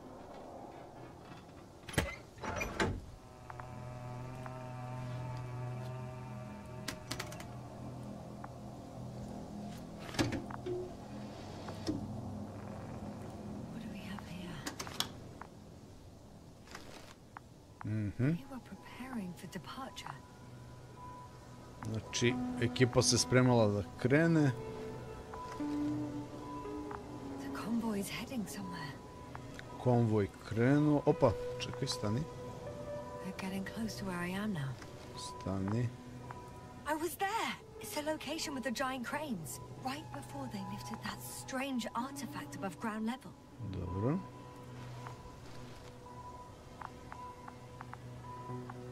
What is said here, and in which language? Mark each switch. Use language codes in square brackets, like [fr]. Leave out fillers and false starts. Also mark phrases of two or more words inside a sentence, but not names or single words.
[en] What do we have here? They were preparing for departure. [sr] Znači, ekipa se spremala da krene. [en] The convoy is heading somewhere. [sr] Konvoj krenuo. Opa, čekaj, stani. [en] They're getting close to where I am now. [sr] Stani. [en] I was there! It's the location with the giant cranes. Right before they lifted that strange artifact above ground level. [sr] Dobro.